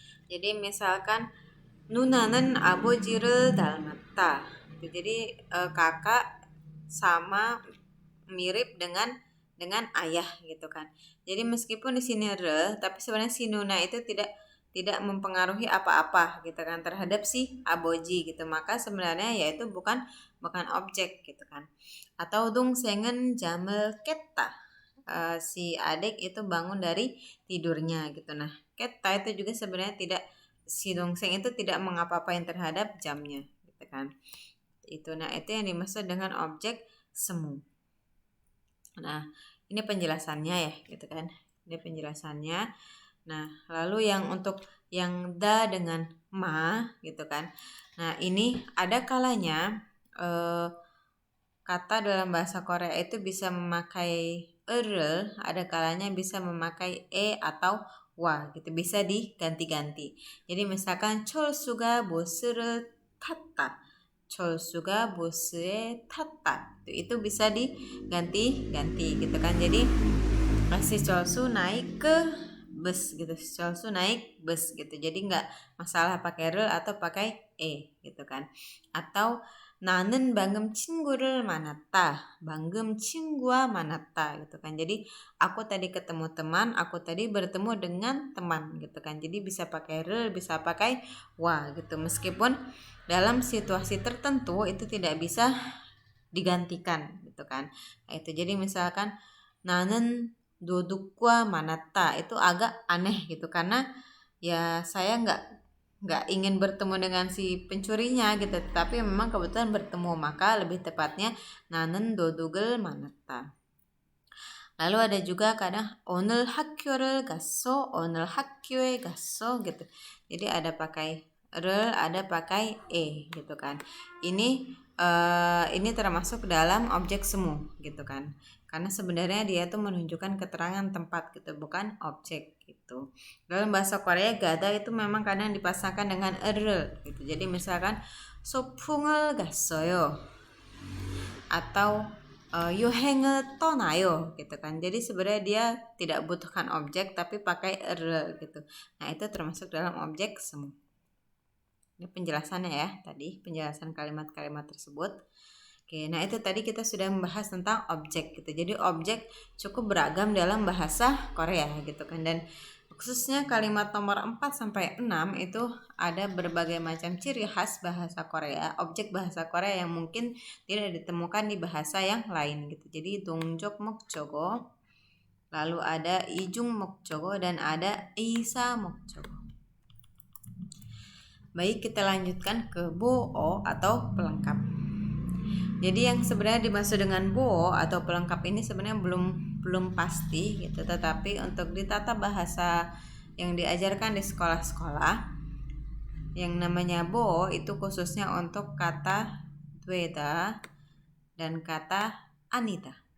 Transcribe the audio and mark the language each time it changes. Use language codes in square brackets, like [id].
[id] Jadi misalkan [ko] 누나는 아버지를 닮았다. [id] Jadi kakak sama mirip dengan ayah gitu kan. Jadi meskipun di sini re, tapi sebenarnya si Nuna itu tidak mempengaruhi apa-apa gitu kan terhadap si aboji gitu. Maka sebenarnya yaitu bukan objek gitu kan. Atau [ko] 동생은 잠을 깼다. [id] Si adik itu bangun dari tidurnya gitu. Nah, keta itu juga sebenarnya tidak, si dongseng itu tidak mengapa-apain terhadap jamnya gitu kan. Itu yang dimaksud dengan objek semu. Nah, ini penjelasannya ya gitu kan. Ini penjelasannya. Nah, lalu yang untuk yang da dengan ma gitu kan. Nah, ini ada kalanya kata dalam bahasa Korea itu bisa memakai ada kalanya bisa memakai atau wa gitu, bisa diganti-ganti. Jadi misalkan [ko] 철수가 버스를 탔다. 철수가 버스에 탔다. [id] Itu bisa diganti-ganti gitu kan. Jadi si 철수 naik ke bus gitu. 철수 naik bus gitu. Jadi enggak masalah pakai atau pakai gitu kan. Atau [ko] 나는 방금 친구를 만났다. 방금 친구와 만났다 [id] gitu kan. Jadi aku tadi ketemu teman, aku tadi bertemu dengan teman gitu kan. Jadi bisa pakai bisa pakai wa gitu. Meskipun dalam situasi tertentu itu tidak bisa digantikan gitu kan. Nah, itu jadi misalkan [ko] 나는 도둑과 만났다 [id] itu agak aneh gitu karena ya saya nggak ingin bertemu dengan si pencurinya gitu, tapi memang kebetulan bertemu, maka lebih tepatnya [ko] nanen dodugel manata. [id] Lalu ada juga kadang [ko] 오늘 학교를 갔어, 오늘 학교에 갔어 [id] gitu. Jadi ada pakai rel, ada pakai gitu kan. Ini termasuk dalam objek semu gitu kan. Karena sebenarnya dia tuh menunjukkan keterangan tempat gitu, bukan objek gitu. Dalam bahasa Korea gada itu memang kadang dipasangkan dengan rel gitu. Jadi misalkan [ko] 소풍을 갔어요 [id] atau [ko] 여행을 떠나요 [id] gitu kan. Jadi sebenarnya dia tidak butuhkan objek tapi pakai er gitu. Nah, itu termasuk dalam objek semu. Ini penjelasannya ya, tadi penjelasan kalimat-kalimat tersebut. Oke, nah itu tadi kita sudah membahas tentang objek gitu. Jadi objek cukup beragam dalam bahasa Korea gitu kan, dan khususnya kalimat nomor 4 sampai 6 itu ada berbagai macam ciri khas bahasa Korea, objek bahasa Korea yang mungkin tidak ditemukan di bahasa yang lain gitu. Jadi 동적 목적어, lalu ada 이중 목적어, dan ada 이사 목적어. Baik, kita lanjutkan ke 보어 atau pelengkap. Jadi yang sebenarnya dimaksud dengan bo atau pelengkap ini sebenarnya belum pasti gitu, tetapi untuk di tata bahasa yang diajarkan di sekolah-sekolah, yang namanya bo itu khususnya untuk kata dweda dan kata anita.